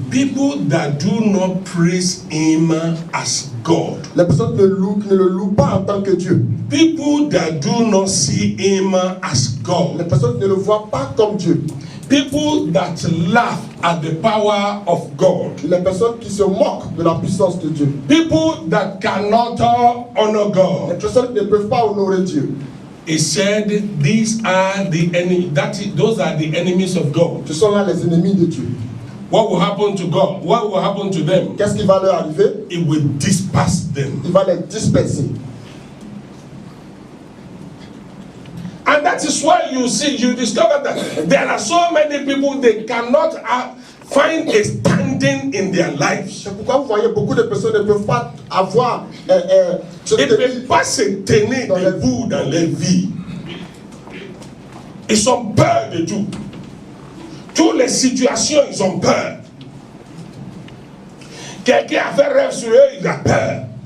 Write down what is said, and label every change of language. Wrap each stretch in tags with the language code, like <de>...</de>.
<en>People that do not praise Him as God.</en> <fr>Les personnes qui ne le louent pas en tant que Dieu.</fr> <en>People that do not see Him as</en> <fr>Les</fr> <en>God.</en> <fr>personnes qui ne le voient pas comme Dieu.</fr> <en>People that laugh at the power of God.</en> <fr>Les personnes qui se moquent de la puissance de Dieu.</fr> <en>People that cannot honor</en> <fr>Les</fr> <en>God.</en> <fr>personnes qui ne peuvent pas honorer Dieu.</fr> <en>He said, these are the enemy. Those are the enemies of God.</en> <fr>Ce sont là les ennemis de Dieu.</fr> <en>What will happen to God? What will happen to them?</en> <fr>Qu'est-ce qui va leur arriver?</fr> <en>It will disperse them.</en> <fr>Il va les disperser.</fr> <en>And that is why you discover that there are so many people they cannot find a standing in their lives.</en> <fr>C'est pourquoi vous voyez beaucoup de personnes ne peuvent pas avoir Ils ne peuvent pas se tenir dans debout dans leur vie. Ils ont peur de tout. Toutes les situations, ils ont peur. Quelqu'un a fait rêve sur eux, il a peur.</fr>